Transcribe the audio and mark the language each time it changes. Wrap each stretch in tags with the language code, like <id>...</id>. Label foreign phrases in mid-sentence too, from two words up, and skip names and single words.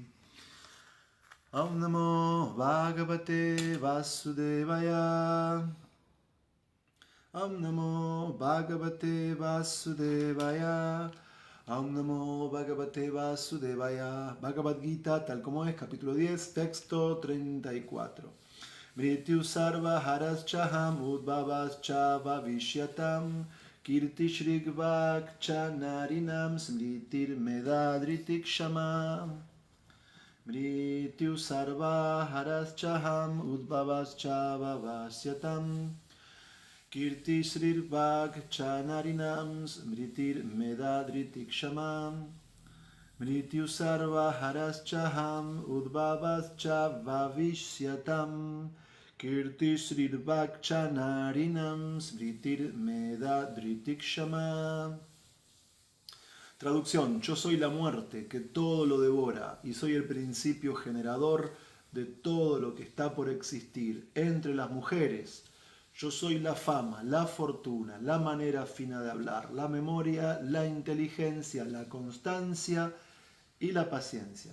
<sa>Om Namo Bhagavate Vasudevaya. Om Namo Bhagavate Vasudevaya. Om Namo Bhagavate Vasudevaya.</sa> <es>Bhagavad Gita, tal como es, capítulo 10, texto 34.</es> <sa>Mrityu sarva haraschaham udbhavascha vavishyatam kirti shrigvakcha narinam smritir medadritik shama. Mrityu sarva haraschaham udbhavascha vavashyatam Kirti Srirvakcha Narinam Smritir Medadritik Shamam. Mrityu Sarva Haraschaham Udbhavascha Vavishyatam Kirti Srirvakcha Narinam Smritir Medadritik Shamam.</sa> <es>Traducción: yo soy la muerte que todo lo devora y soy el principio generador de todo lo que está por existir entre las mujeres. Yo soy la fama, la fortuna, la manera fina de hablar, la memoria, la inteligencia, la constancia y la paciencia.</es>